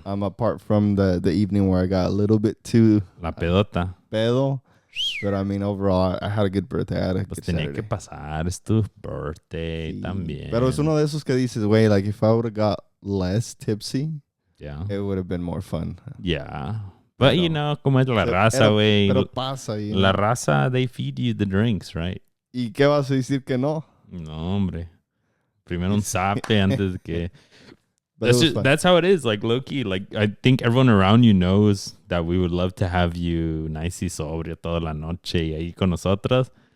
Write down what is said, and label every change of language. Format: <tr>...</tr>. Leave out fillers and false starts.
<en>Apart from the evening where I got a little bit too</en> <es>La pedota. Pedo.</es> <en>But I mean, overall, I had a good birthday. I had a good</en> <es>tenía</es> <en>Saturday.</en> <es>Que pasar. Es tu birthday también. Pero es uno de esos que dices, güey,</es> <en>like if I would have got less tipsy, yeah, it would have been more fun. Yeah. But you know,</en> <es>como es la raza, güey. Pero pasa. La raza,</es> <en>they feed you the drinks, right?</en> <es>¿Y qué vas a decir que no? No, hombre. Primero un zape antes que...</es> <en>That's how it is, like low-key. Like, I think everyone around you knows that we would love to have you nice</en> <es>y sobrio toda la noche y ahí con nosotros.</es>